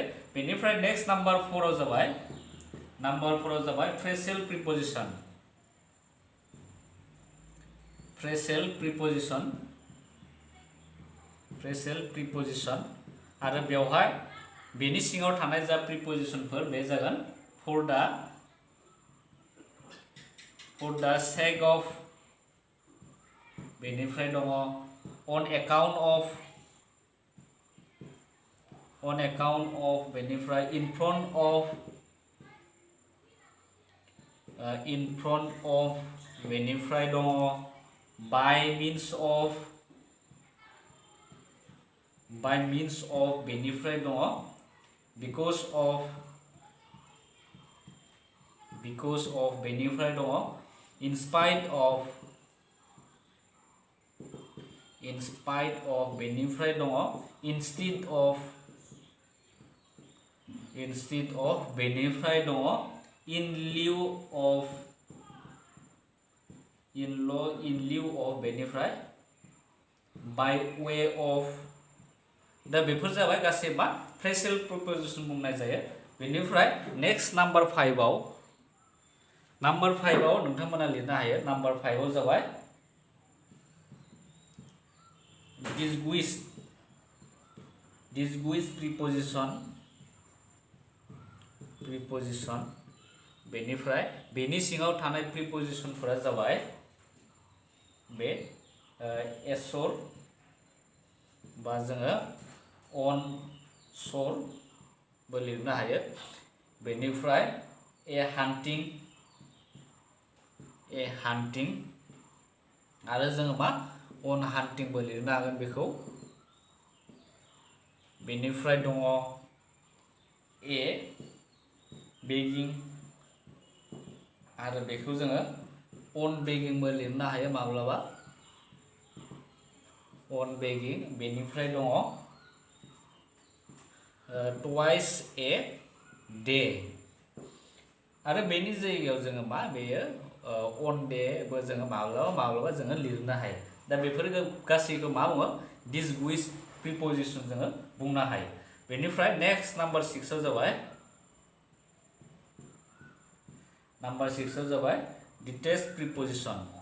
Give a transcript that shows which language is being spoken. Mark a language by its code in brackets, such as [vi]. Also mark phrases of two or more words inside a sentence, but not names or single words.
[brx] बेनिफ्राय [en] next number [brx] 4 जाबाय [en] phrasal preposition [brx] आरो बेवहाय बेनि सिङाव थानाय जा प्रिपोजिशनफोर बे जागोन for [en] the sake of, [brx] बेनिफ्राय दङ [en] on account of, [brx] बेनिफ्राय [en] in front of, [brx] बेनिफ्राय दङ [en] by means of, [brx] बेनिफ्राय दङ [en] because of, [brx] बेनिफ्राय दङ [en] in spite of, [brx] बेनिफ्राय दङ [en] instead of, [brx] बेनिफ्राय दङ [en] in lieu of, [brx] बेनिफ्राय [en] by way of। [brx] दा बेफोर जाबाय गासै मा [en] phrasal preposition [brx] बुंनाय जायो। बेनिफ्राय [en] next number [brx] 5आव नोंथांमोना लिरनो हायो। नाम्बार 5आव जाबाय [en] disguised preposition. [brx] बेनिफ्राय बेनि सिङाव थानाय प्रिपोजिशनफोरा जाबाय बे एसर बा जोङो [en] on shore [brx] बो लिरनो हायो। बेनिफ्राय [en] a hunting [brx] आरो जोङो मा [en] on hunting [brx] बो लिरनो हागोन बेखौ। बेनिफ्राय दङ [en] a begging [brx] आरो बेखौ जोङो [en] on begging [brx] बो लिरनो हायो माब्लाबा [en] on begging। [brx] बेनिफ्राय दङ [en] twice a day [brx] आरो बेनि जायगायाव जोङो मा बेयो [en] on day [brx] बो जोङो माब्लाबा जोङो लिरनो हायो। दा बेफोर गासैखौ मा बुङो [en] disguised preposition [brx] जोङो बुंनो हायो। बेनिफ्राय [en] next number [brx] 6आव जाबाय [en] detached preposition.